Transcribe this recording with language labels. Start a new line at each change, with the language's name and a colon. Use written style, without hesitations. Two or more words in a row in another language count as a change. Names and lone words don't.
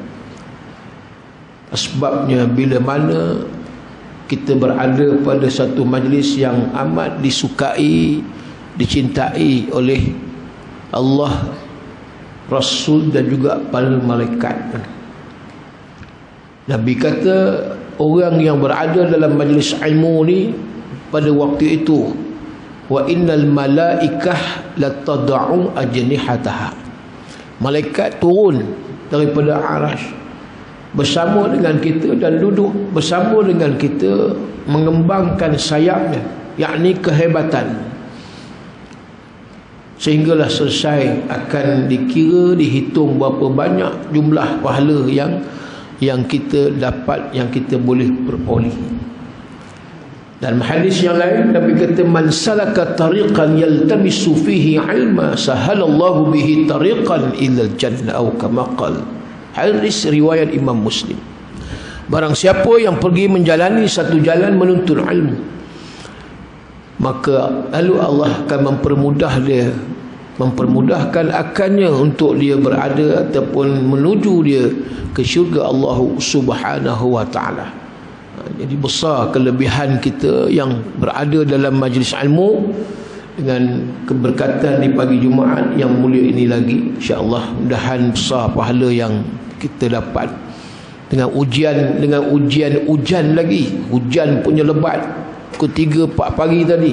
Malay: Sebabnya bila mana kita berada pada satu majlis yang amat disukai, dicintai oleh Allah, Rasul dan juga para malaikat. Nabi kata orang yang berada dalam majlis ilmu ni pada waktu itu,
Arabic: وإن الملائكة لتضع أجنحتها,
Malay: malaikat turun daripada arasy bersama dengan kita dan duduk bersama dengan kita, mengembangkan sayapnya, yakni kehebatan, sehinggalah selesai akan dikira, dihitung berapa banyak jumlah pahala yang kita dapat, yang kita boleh peroleh. Dan hadis yang lain Nabi kata,
Arabic: من سلك طريقا يلتمس فيه علما سهل الله به طريقا إلى الجنة، atau كما قال.
Malay: Hadis riwayat Imam Muslim. Barang siapa yang pergi menjalani satu jalan menuntut ilmu, maka lalu Allah akan mempermudah dia, mempermudahkan akannya untuk dia berada ataupun menuju dia ke syurga Allah
Arabic: سبحانه وتعالى.
Malay: Jadi besar kelebihan kita yang berada dalam majlis ilmu dengan keberkatan di pagi Jumaat yang mulia ini lagi. InsyaAllah mudahan besar pahala yang kita dapat dengan ujian lagi, hujan punya lebat pukul 3-4 pagi tadi.